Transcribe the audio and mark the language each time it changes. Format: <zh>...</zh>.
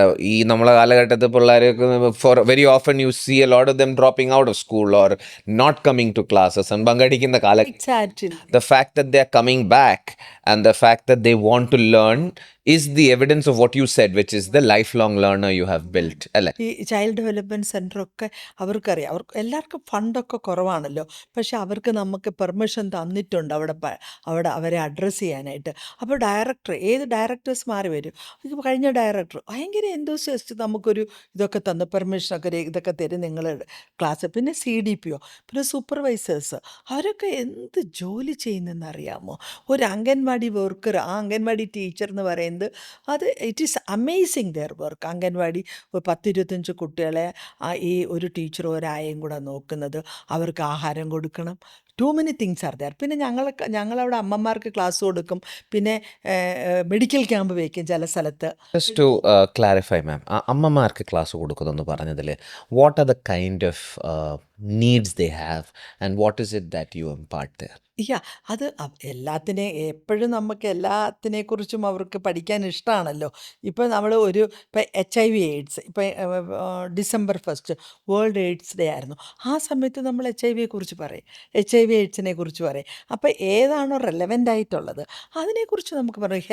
<ml>ഈ നമ്മളെ കാലഘട്ടത്തിൽ പിള്ളേർക്ക്</ml> <en>for very often you see a lot of them dropping out of school or not coming to classes and</en> <ml>പങ്കെടുക്കുന്ന കാലഘട്ടം.</ml> <en>The fact that they are coming back and the fact that they want to learn is the evidence of what you said, which is the lifelong learner you have built.</en> <ml>അല്ലേ? ഈ child development സെൻ്ററൊക്കെ അവർക്കറിയാം. എല്ലാവർക്കും ഫണ്ടൊക്കെ കുറവാണല്ലോ, പക്ഷെ അവർക്ക് നമുക്ക് permission തന്നിട്ടുണ്ട് അവിടെ അവരെ അഡ്രസ്സ് ചെയ്യാനായിട്ട്. അപ്പോൾ ഏത് ഡയറക്ടേഴ്സ് മാറി വരും. ഇപ്പോൾ കഴിഞ്ഞ ഡയറക്ടർ ഭയങ്കര എന്തോസിയസ്റ്റ് നമുക്കൊരു ഇതൊക്കെ തന്നു, പെർമിഷനൊക്കെ ഇതൊക്കെ തരും നിങ്ങൾ ക്ലാസ്. പിന്നെ CDPO, പിന്നെ സൂപ്പർവൈസേഴ്സ്, അവരൊക്കെ എന്ത് ജോലി ചെയ്യുന്നതെന്ന് അറിയാമോ? ഒരു അംഗൻവാടി വർക്കർ, ആ അംഗൻവാടി ടീച്ചർ എന്ന് പറയുന്നത് അത്</ml> <en>It is amazing their work.</en> <ml>Anganwadi 10-25 കുട്ടികളെ ഈ ഒരു ടീച്ചർ ഒരായും കൂടെ നോക്കുന്നത്, അവർക്ക് ആഹാരം കൊടുക്കണം.</ml> <en>Too many things are there.</en> <ml>പിന്നെ ഞങ്ങളവിടെ അമ്മമാർക്ക് ക്ലാസ് കൊടുക്കും, പിന്നെ മെഡിക്കൽ ക്യാമ്പ് വയ്ക്കും ചില സ്ഥലത്ത്.</ml> <en>Just to clarify, ma'am,</en> <ml>അമ്മമാർക്ക് ക്ലാസ് കൊടുക്കുന്നെന്ന് പറഞ്ഞതിൽ</ml> <en>what are the kind of needs they have and what is it that you impart there?</en> <ml>അത് എപ്പോഴും നമുക്ക് എല്ലാത്തിനെക്കുറിച്ചും അവർക്ക് പഠിക്കാൻ ഇഷ്ടമാണല്ലോ. ഇപ്പോൾ നമ്മൾ ഇപ്പോൾ HIV AIDS, ഇപ്പോൾ December 1 വേൾഡ് എയ്ഡ്സ് ഡേ ആയിരുന്നു. ആ സമയത്ത് നമ്മൾ HIV പറയും, HIV AIDSനെ കുറിച്ച് പറയും. അപ്പോൾ ഏതാണോ റെലവൻ്റ് ആയിട്ടുള്ളത് അതിനെക്കുറിച്ച് നമുക്ക് പറയും.</ml>